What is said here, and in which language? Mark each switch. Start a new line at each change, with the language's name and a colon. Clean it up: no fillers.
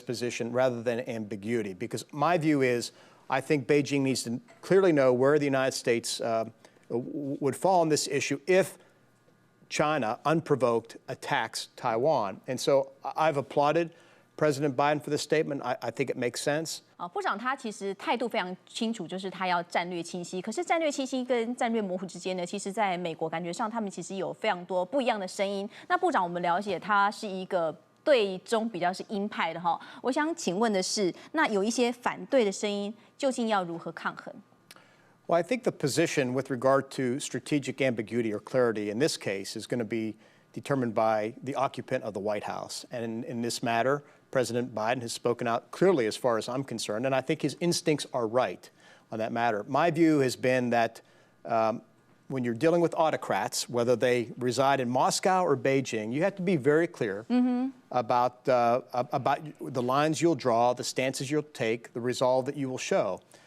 English: position rather than ambiguity, because my view is I think Beijing needs to clearly know where the United States would fall on this issue if China, unprovoked, attacks Taiwan. And so I've applauded President Biden for this statement. I think it makes sense.
Chinese: 部长他其实态度非常清楚，就是他要战略清晰。可是战略清晰跟战略模糊之间呢，其实在美国感觉上，他们其实有非常多不一样的声音。那部长，我们了解他是一个对中比较是鹰派的哈。我想请问的是，那有一些反对的声音，究竟要如何抗衡？
English: Well, I think the position with regard to strategic ambiguity or clarity in this case is going to be determined by the occupant of the White House. And in this matter, President Biden has spoken out clearly as far as I'm concerned, and I think his instincts are right on that matter. My view has been that when you're dealing with autocrats, whether they reside in Moscow or Beijing, you have to be very clear about the lines you'll draw, the stances you'll take, the resolve that you will show.